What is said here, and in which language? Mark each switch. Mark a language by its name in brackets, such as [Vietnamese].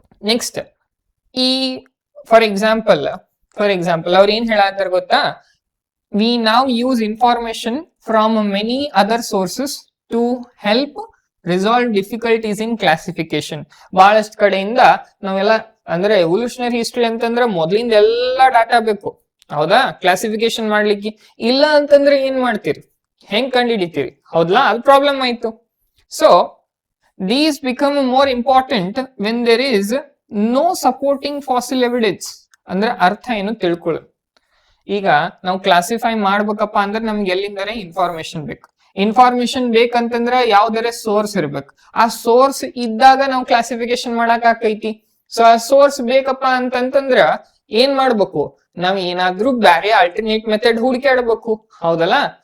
[English] next [Kannada] ಈ [English] for example [Kannada] ಅವ್ರು ಏನ್ ಹೇಳತ್ತಾರ ಗೊತ್ತಾ, [English] we [Kannada] ನಾವ್ [English] Use information from many other sources to help resolve difficulties in classification. [Kannada] ಬಹಳಷ್ಟು ಕಡೆಯಿಂದ ನಾವೆಲ್ಲ ಅಂದ್ರೆ ಎವಲ್ಯೂಷನರಿ ಹಿಸ್ಟ್ರಿ ಅಂತಂದ್ರೆ ಮೊದ್ಲಿಂದ ಎಲ್ಲಾ ಡಾಟಾ ಬೇಕು, ಹೌದಾ, ಕ್ಲಾಸಿಫಿಕೇಶನ್ ಮಾಡ್ಲಿಕ್ಕೆ. ಇಲ್ಲ ಅಂತಂದ್ರೆ ಏನ್ ಮಾಡ್ತೀರಿ, ಹೆಂಗ್ ಕಂಡುಹಿಡಿತೀರಿ, ಹೌದಾ, ಅದು ಪ್ರಾಬ್ಲಮ್ ಆಯ್ತು. [English] So these become more important when there is no supporting fossil evidence. [Kannada] ಅಂದ್ರೆ ಅರ್ಥ ಏನು ತಿಳ್ಕೊಳ್ಳು. ಈಗ ನಾವು ಕ್ಲಾಸಿಫೈ ಮಾಡ್ಬೇಕಪ್ಪ ಅಂದ್ರೆ ನಮ್ಗೆ ಎಲ್ಲಿಂದರೆ ಇನ್ಫಾರ್ಮೇಶನ್ ಬೇಕು. ಇನ್ಫಾರ್ಮೇಶನ್ ಬೇಕಂತಂದ್ರ ಯಾವ್ದಾರ ಸೋರ್ಸ್ ಇರ್ಬೇಕು. ಆ ಸೋರ್ಸ್ ಇದ್ದಾಗ ನಾವು ಕ್ಲಾಸಿಫಿಕೇಶನ್ ಮಾಡಕ್ ಆಕೈತಿ. ಸೊ ಆ ಸೋರ್ಸ್ ಬೇಕಪ್ಪ ಅಂತಂತಂದ್ರ ಏನ್ ಮಾಡ್ಬೇಕು, ನಾವ್ ಏನಾದ್ರೂ ಬ್ಯಾರೆ ಆಲ್ಟರ್ನೇಟ್ ಮೆಥಡ್ ಹುಡುಕಾಡ್ಬೇಕು, ಹೌದಲ್ಲ.